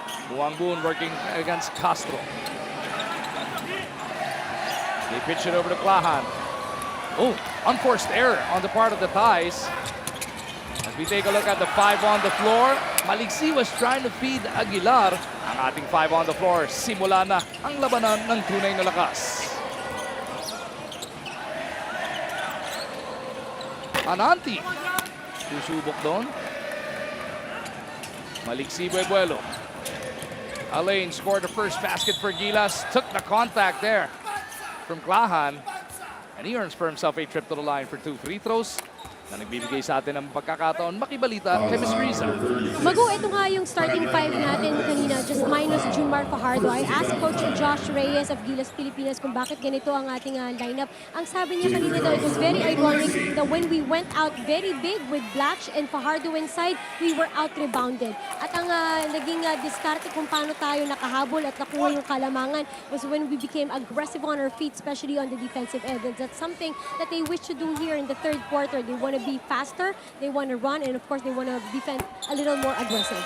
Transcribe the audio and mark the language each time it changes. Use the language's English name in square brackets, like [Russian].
[English] Muang Boon working against Castro. They pitch it over to Klahan. Oh, unforced error on the part of the Thais. As we take a look at the 5 on the floor, Maliksi was trying to feed Aguilar. [Filipino] Ang ating 5 on the floor, simula na ang labanan ng tunay na lakas. Ananti. Susubok doon. [English] Maliksi Buebuelo. Alain scored the first basket for Gilas. Took the contact there from Klahan. And he earns for himself a trip to the line for 2 free throws. [Filipino] Na nagbibigay sa atin ng pagkakataon makibalita kay Ms. Riza. Mago, ito nga yung starting 5 natin kanina, just minus Junmar Fajardo. [English] I asked Coach Josh Reyes of Gilas Pilipinas [Filipino] kung bakit ganito ang ating lineup. Ang sabi niya kanina daw, [English] it was very ironic that when we went out very big with Blotch and Fajardo inside, we were out-rebounded. [Filipino] At ang naging diskarte kung paano tayo nakahabol at nakuha yung kalamangan [English] was when we became aggressive on our feet, especially on the defensive end. And that's something that they wish to do here in the third quarter. They want to be faster, they want to run, and of course, they want to defend a little more aggressive.